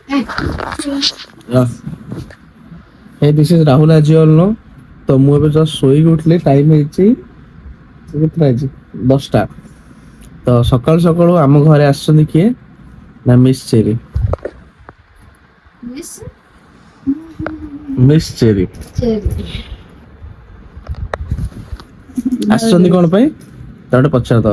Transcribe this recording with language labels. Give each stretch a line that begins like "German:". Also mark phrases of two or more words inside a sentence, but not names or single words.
English: Hey, this is Rahul as you all know.
Odia: तो ମୁଁ ଏବେ ଜଷ୍ଟ ଶୋଇକି ଉଠିଲି ଟାଇମ୍ ହେଇଛି କେତେଟା ହେଇଛି 10ଟା। ତ ସକାଳୁ ସକାଳୁ ଆମ ଘରେ ଆସିଛନ୍ତି କିଏ ନା ମିସ୍ ଚେରି। ମିସ୍ ଚେରି ଆସିଛନ୍ତି କଣ ପାଇଁ ତା ଗୋଟେ ପଚାର ତ।